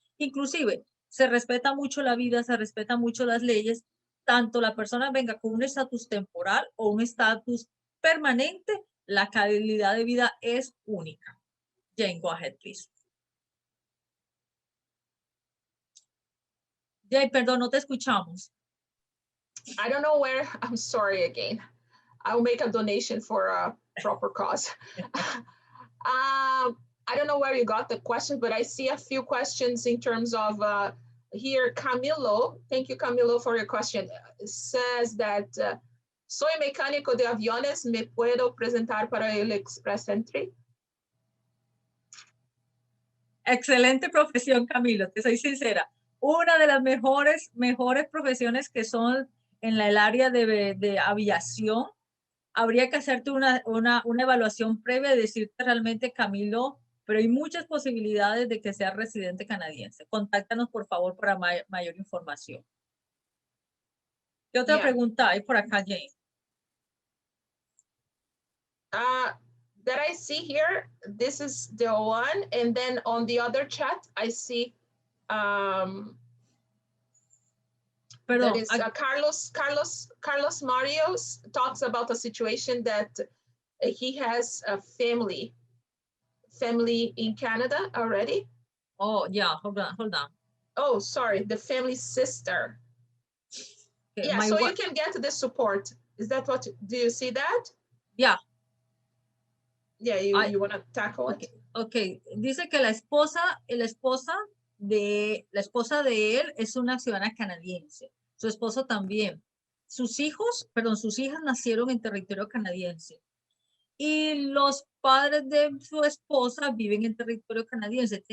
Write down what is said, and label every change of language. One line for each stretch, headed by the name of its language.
Spanish: Inclusive, se respeta mucho la vida, se respeta mucho las leyes, tanto la persona venga con un estatus temporal o un estatus permanente, la calidad de vida es única.
English: Jane, go ahead, please.
Spanish: Jane, perdón, no te escuchamos.
English: I don't know where, I'm sorry again. I'll make a donation for a proper cause. I don't know where you got the question, but I see a few questions in terms of here, Camilo. Thank you, Camilo, for your question. It says that,
Spanish: soy mecánico de aviones, ¿me puedo presentar para el Express Entry? Excelente profesión, Camilo, te soy sincera. Una de las mejores profesiones que son en el área de aviación, habría que hacerte una evaluación previa y decirte realmente, Camilo, pero hay muchas posibilidades de que sea residente canadiense. Contáctanos, por favor, para mayor información. ¿Qué otra pregunta hay por acá, Jane?
English: That I see here, this is the one, and then on the other chat, I see that is Carlos Marios talks about a situation that he has a family in Canada already. Oh, yeah, hold on. Oh, sorry, the family sister. Okay, yeah, so you can get the support. Is that what, do you see that? Yeah. Yeah, you want to tackle it?
Spanish: Okay, dice que la esposa de él es una ciudadana canadiense. Su esposo también. Sus hijas nacieron en territorio canadiense. Y los padres de su esposa viven en territorio canadiense.